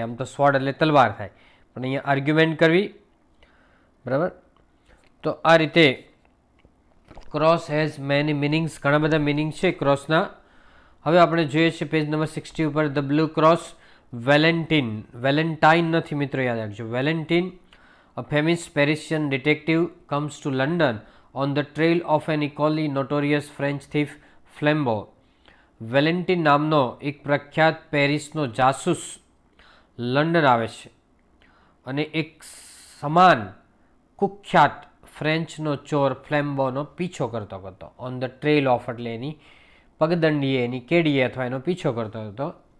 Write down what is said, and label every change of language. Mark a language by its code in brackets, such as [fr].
[gu] આમ તો સ્વોર્ડ એટલે તલવાર થાય, પણ અહીંયા આર્ગ્યુમેન્ટ કરવી, બરાબર. તો આ રીતે [en] cross has many meanings, [gu] ઘણા બધા મિનિંગ છે ક્રોસના. હવે આપણે જોઈએ છીએ પેજ નંબર 60 ઉપર the blue cross. Valentine, Valentine નથી મિત્રો, યાદ રાખજો. [en] Valentin, a famous Parisian detective, comes to London on the trail of an equally notorious French thief, Flambeau. [gu] Valentine નામનો એક પ્રખ્યાત પેરિસનો જાસૂસ લંડન આવે છે અને એક સમાન કુખ્યાત ફ્રેન્ચનો ચોર ફ્લેમ્બોનો પીછો કરતો હતો. [en] on the trail of [gu] એટલે એની પગદંડીએ, એની કેડીએ અથવા એનો પીછો કરતો હતો.